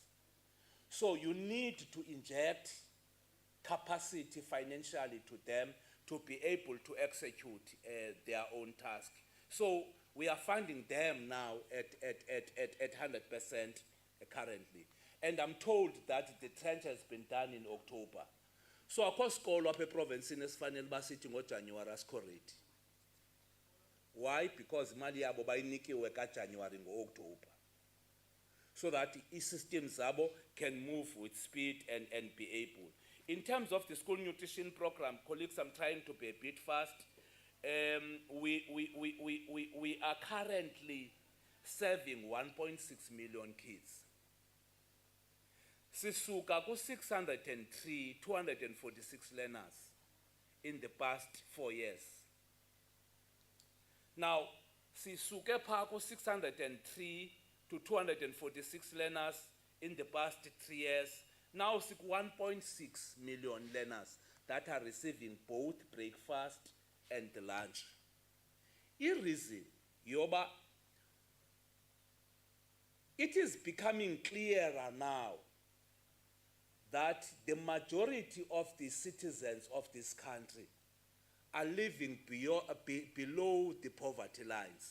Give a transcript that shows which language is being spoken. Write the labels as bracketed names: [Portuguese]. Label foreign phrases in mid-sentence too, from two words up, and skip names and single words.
[English] So you need to inject capacity financially to them to be able to execute their own task. So we are funding them now at 100% currently. And I'm told that the trench has been done in October. [Xhosa] So akho sikolo apha eprovinsini esifanele basithi ngoJanuary asikho-ready. [English] Why? [Xhosa] Because imali yabo bayinikiwe kaJanuary ngo-October. [English] So that [Xhosa] i-systems zabo [English] can move with speed and be able. In terms of the school nutrition program, colleagues, I'm trying to be a bit fast. We are currently serving 1.6 million kids. [Xhosa] Sisuka ku [English] 246 learners in the past 4 years. Now, [Xhosa] sisuke pha ku [English] 603 to 246 learners in the past 3 years. Now, 1.6 million learners that are receiving both breakfast and lunch. The reason, Yoba, it is becoming clearer now that the majority of the citizens of this country are living below the poverty lines.